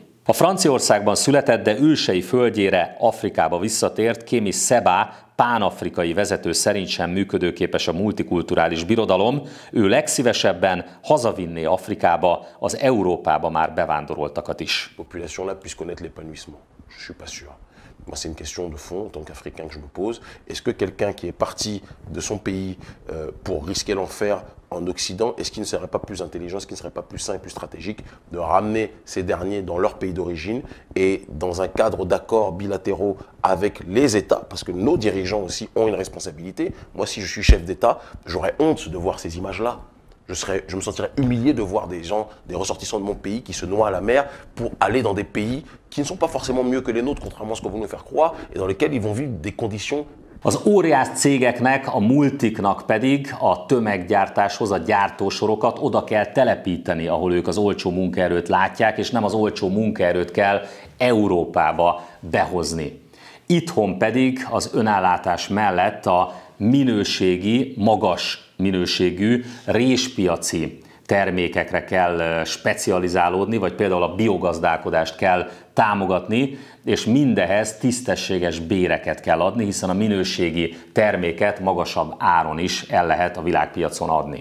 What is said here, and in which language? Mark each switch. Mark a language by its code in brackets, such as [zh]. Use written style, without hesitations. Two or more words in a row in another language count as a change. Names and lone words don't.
[hu] A Franciaországban született, de ősei földjére, Afrikába visszatért Kémi Szebá pánafrikai vezető szerint sem működőképes a multikulturális birodalom, ő legszívesebben hazavinné Afrikába az Európába már bevándoroltakat is. [fr] Moi, c'est une question de fond, en tant qu'Africain, que je me pose. Est-ce que quelqu'un qui est parti de son pays pour risquer l'enfer en Occident, est-ce qu'il ne serait pas plus intelligent, est-ce qu'il ne serait pas plus sain et plus stratégique de ramener ces derniers dans leur pays d'origine et dans un cadre d'accords bilatéraux avec les États, parce que nos dirigeants aussi ont une responsabilité. Moi, si je suis chef d'État, j'aurais honte de voir ces images-là. Je me sentirais humilié de voir des gens, des ressortissants de mon pays qui se noient à la mer pour aller dans des pays qui ne sont pas forcément mieux que les nôtres, contrairement à ce qu'on veut nous faire croire, et dans lesquels ils vont vivre des conditions. [hu] Az óriás cégeknek, a multiknak pedig a tömeggyártáshoz a gyártósorokat oda kell telepíteni, ahol ők az olcsó munkaerőt látják, és nem az olcsó munkaerőt kell Európába behozni. Itthon pedig az önállátás mellett a minőségi, magas minőségű réspiaci termékekre kell specializálódni, vagy például a biogazdálkodást kell támogatni, és mindehez tisztességes béreket kell adni, hiszen a minőségi terméket magasabb áron is el lehet a világpiacon adni.